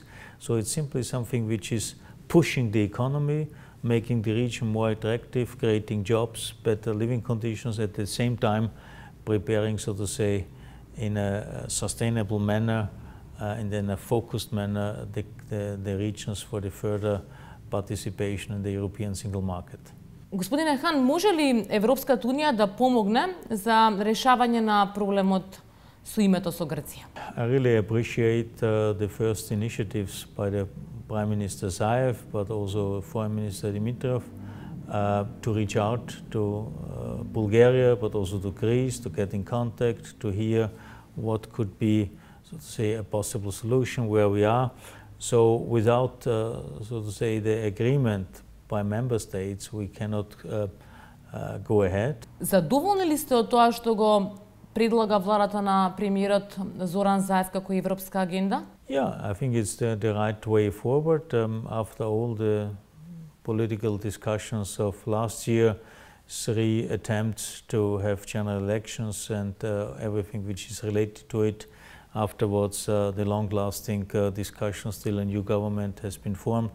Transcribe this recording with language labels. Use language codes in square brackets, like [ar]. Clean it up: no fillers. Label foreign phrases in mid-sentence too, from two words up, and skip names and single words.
[en] So it's simply something which is pushing the economy, making the region more attractive, creating jobs, better living conditions, at the same time preparing, so to say, in a sustainable manner and in a focused manner the regions for the further participation in the European single market. [mk] Господине Хан, може ли Европската унија да помогне за решавање на проблемот со името со Грција? [en] I really appreciate the first initiatives by the Prime Minister Zaev, but also Foreign Minister Dimitrov, to reach out to Bulgaria, but also to Greece, to get in contact, to hear what could be, so to say, a possible solution where we are. So without, so to say, the agreement by member states, we cannot go ahead. [mk] Задоволни ли сте од тоа што го предлага владата на премиерот Зоран Заев како европска агенда? [en] Yeah, I think it's the right way forward. After all the political discussions of last year, 3 attempts to have general elections and everything which is related to it. Afterwards, the long-lasting discussions till a new government has been formed.